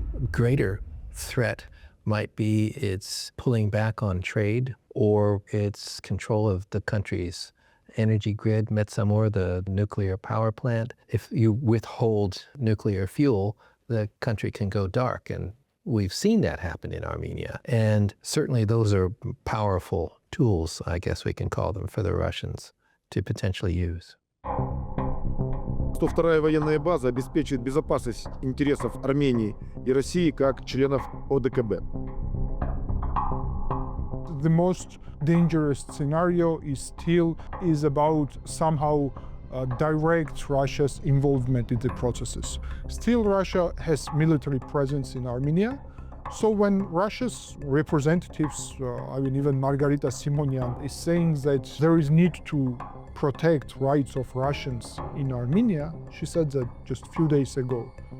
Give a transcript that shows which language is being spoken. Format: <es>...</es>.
<en>Greater threat might be its pulling back on trade or its control of the country's energy grid, Metsamor, the nuclear power plant. If you withhold nuclear fuel, the country can go dark. And we've seen that happen in Armenia. And certainly those are powerful tools, I guess we can call them, for the Russians to potentially use.</en> <ru>102-я военная база обеспечит безопасность интересов Армении и России как членов ОДКБ.</ru> <en>The most dangerous scenario is about somehow direct Russia's involvement in the processes. Still, Russia has military presence in Armenia. So when Russia's representatives, even Margarita Simonian, is saying that there is need to protect rights of Russians in Armenia, she said that just a few days ago.</en>